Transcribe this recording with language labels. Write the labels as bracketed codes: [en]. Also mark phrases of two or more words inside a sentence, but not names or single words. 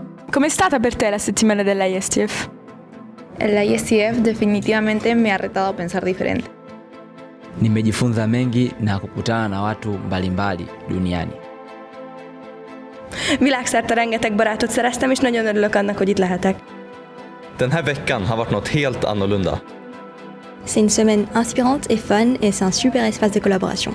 [it] Com'è stata per te la settimana della ISTF? [es] La ISTF definitivamente me ha retado a pensar diferente. [sw] Nimejifunza mengi na kukutana na watu mbalimbali duniani. [hu] Világszerte rengeteg barátot szereztem, és nagyon örülök annak, hogy itt lehetek. [sv] Den här veckan har varit något helt annorlunda. [fr] C'est une semaine inspirante et fun et c'est un super espace de collaboration.